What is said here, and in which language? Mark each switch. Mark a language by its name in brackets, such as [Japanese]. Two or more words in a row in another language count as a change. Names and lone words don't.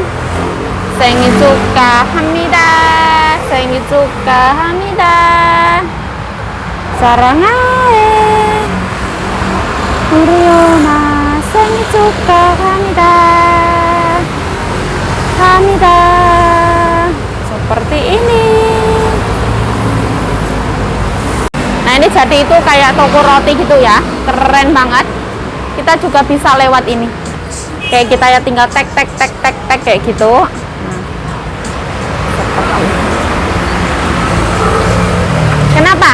[Korean] 생일 축하합니다. 생일 축하합니다. 사랑하에 우리 엄마 생일 축하합니다. 합니다. [Indonesian] Seperti ini. Nah ini jadi itu kayak toko roti gitu ya, keren banget. Kita juga bisa lewat ini. Kayak kita ya tinggal tek kayak gitu. Kenapa?